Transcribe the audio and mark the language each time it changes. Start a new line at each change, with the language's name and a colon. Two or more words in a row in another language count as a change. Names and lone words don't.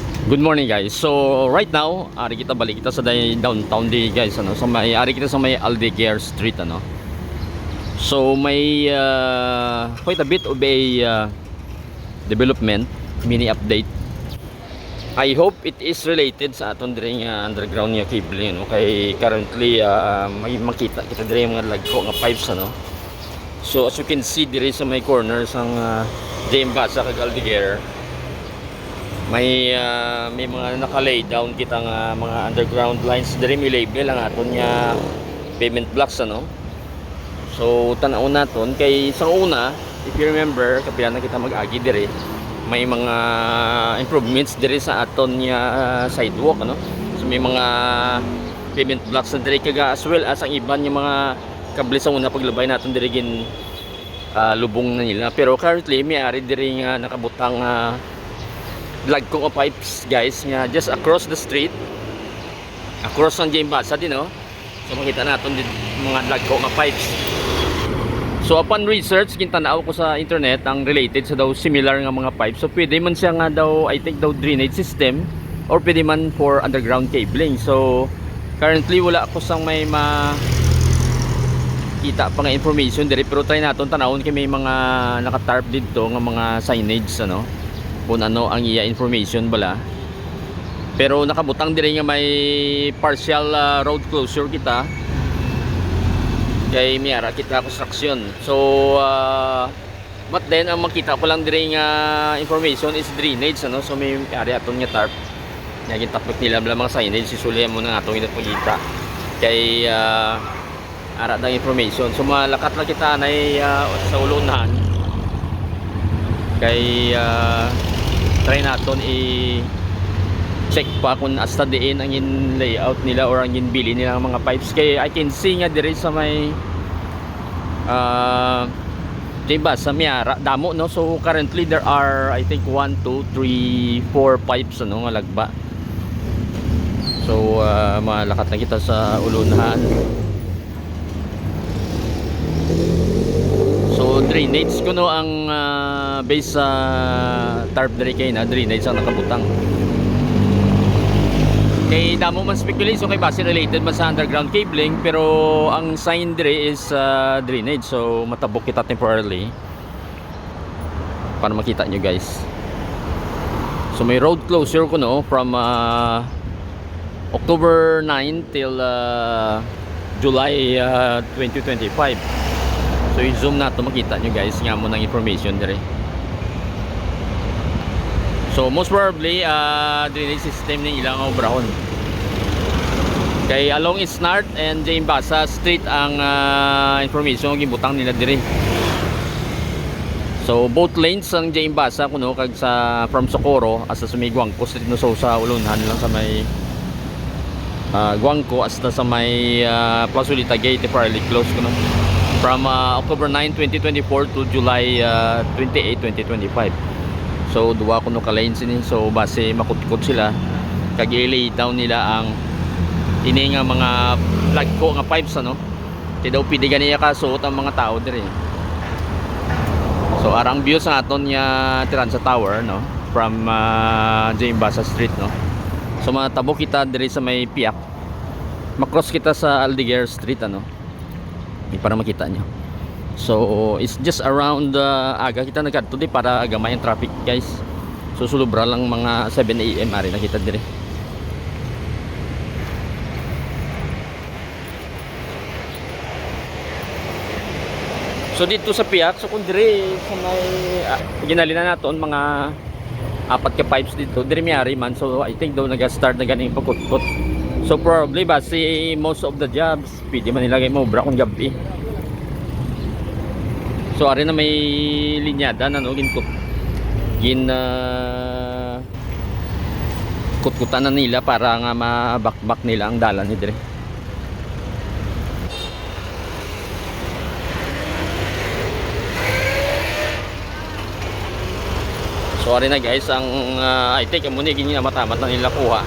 English: Good morning guys. So right now,
Hiligaynon: ari kita balik kita sa downtown di guys ano. So may ari kita sa may Aldeguer Street ano.
English: So may quite a bit of a development, mini update. I hope it is related
Hiligaynon: sa aton diri nga underground nga cable no. Kay currently may makita kita diri mga lagko nga pipes ano. So
English: as you can see
Hiligaynon: diri sa may corner sang Jembasa kag Aldeguer, may mga naka-lay down kita nga mga
English: underground lines
Hiligaynon: diri, may label ang aton nga
English: pavement blocks
Hiligaynon: ano. So tan-aw naton kay sa una,
English: if you remember
Hiligaynon: kapila na kita mag-agi diri, may mga improvements diri sa aton nga sidewalk ano. So may mga
English: pavement blocks
Hiligaynon: na diri kaga
English: as well as
Hiligaynon: ang iban nga mga kable sa una paglabay naton diri gin lubong na nila. Pero currently may ari diri nga nakabutang lagko nga pipes guys nga
English: just across the street, across
Hiligaynon: ang Jembasa din no. So makita natin din mga lagko nga pipes. So
English: upon research
Hiligaynon: gintanaw ko sa internet ang related sa daw similar nga mga pipes. So pwede man siya nga daw,
English: I think
Hiligaynon: daw
English: drainage system
Hiligaynon: or pwede man for
English: underground cabling.
Hiligaynon: So currently wala ako sang may kita pa nga information diri, pero try naton tanawon kay may mga naka-tarp dito nga mga signage ano, kung ano ang iya information bala. Pero nakabutang diri nga may
English: partial road closure
Hiligaynon: kita kay Miara kita construction. So but then ang makita ko lang diri nga information is drainage ano. So may ari aton nga tarp nga gintapok nila bala mga signage, sisulihan mo na atong ipakita kay ara dang information. So malakat lang kita nay sa ulunan kay try naton i-check pa kung hasta diin ang in layout nila or ang in bili nila ng mga pipes. Kay
English: I can see
Hiligaynon: nga diri sa may diba sa Miara damo no.
English: So currently there are I think 1, 2, 3, 4 pipes ano nga lagba.
Hiligaynon: So malakat na kita sa ulunan. So drainage ko no ang base sa tarp diri kay na drainage ang nakabutang. Kay damo man speculation kay base related man sa
English: underground cabling,
Hiligaynon: pero ang sign diri is drainage. So matabok kita temporarily para makita nyo guys. So may
English: road closure
Hiligaynon: ko no
English: from October 9 till July 2025.
Hiligaynon: So i-zoom na ito, makita nyo guys nga mo ng information dire. So most probably
English: drainage system
Hiligaynon: ng ilang obrahon kay along Isnart and Jembasa Street ang information gibutang nila dire. So
English: both lanes
Hiligaynon: ang Jembasa kuno kag sa from Socorro hasta sa may Guangco Street no. So sa ulunhan lang sa may Guangco hasta sa may Plazolita Gate
English: temporarily closed
Hiligaynon: kuno
English: from October 9, 2024 to July 28, 2025.
Hiligaynon: So duwa kuno ka lanes ini. So base makutkot sila kag i-lay down nila ang ini nga mga lagko nga pipes ano. Ti daw pidi ganiya kasuot ang mga tao diri. So arang view sa aton nga Tiransa Tower no from Jembasa Street no. So matabo kita diri sa may Piak, makross kita sa Aldeguer Street ano para makita nyo. So
English: it's just around
Hiligaynon: aga kita nagkadto di para agamay ang traffic guys. So sulubra lang mga 7 AM ari nakita dire. So dito sa Piak, so kung dire sa may ginalina naton mga 4 ka pipes dito dire miari man. So
English: I think
Hiligaynon: daw nag-start na ganing pagkutkot. So probably base
English: most of the jobs
Hiligaynon: pwede man nilagay mo bra kung gabi. So ari na may linyada na no ginkut kutkutan na nila para nga mabakbak nila ang dalan ni dire. So ari na guys ang I think amo ni gini matamat na nila kuha.